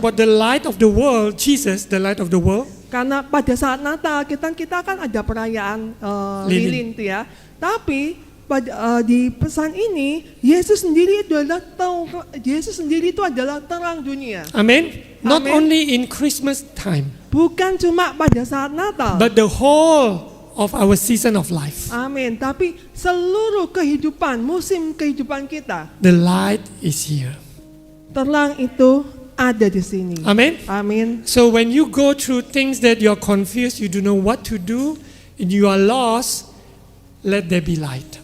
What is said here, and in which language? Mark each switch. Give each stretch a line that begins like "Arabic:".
English: about the light of the world, Jesus, the light of the world,
Indonesian: Karena pada saat Natal kita kan ada perayaan lilin itu ya. Tapi di pesan ini Yesus sendiri itu adalah terang dunia.
English: Amen. Not Amen. only in Christmas time,
Indonesian: Bukan cuma pada saat Natal.
English: but the whole of our season of life.
Indonesian: Amin. Tapi seluruh kehidupan, musim kehidupan kita,
English: The light is here.
Indonesian: terang itu ada di sini.
English: Amen.
Indonesian: Amin.
English: So when you go through things that you're confused, you don't know what to do, and you are lost, let there be light.